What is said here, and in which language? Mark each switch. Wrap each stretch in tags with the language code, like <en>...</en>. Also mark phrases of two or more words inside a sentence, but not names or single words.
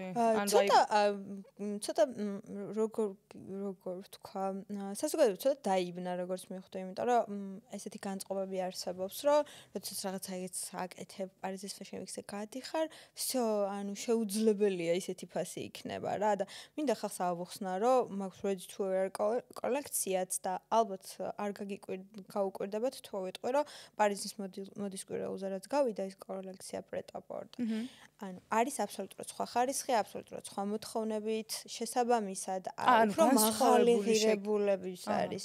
<ka>ანუ ცოტა როგორ ვთქვა, საზოგადოება ცოტა დაიბნა როგორც მიხვდა, იმიტომ რომ ესეთი განწყობები არსებობს, რომ როდესაც რაღაცა ეგეც აკეთებ, პარიზის Fashion Week-ზე გადიხარ, всё, ანუ შეუძლებელია ისეთი ფასი იქნება რა და მინდა ხალხს ავუხსნა, რომ მაქვს</ka> <en>ready to wear</en> <ka>კოლექციაც და ალბათ არ გაუკვირდებათ თუ ვიტყვი, რომ პარიზის მოდის კვირაულზე რაც გავიდა ის კოლექცია Pret-a-Porter. ანუ არის აბსოლუტურად სხვა ხარისხი, აბსოლუტურად სხვა მოთხოვნებით, შესაბამისად, უფრო მაღალი ღირებულების არის.</ka>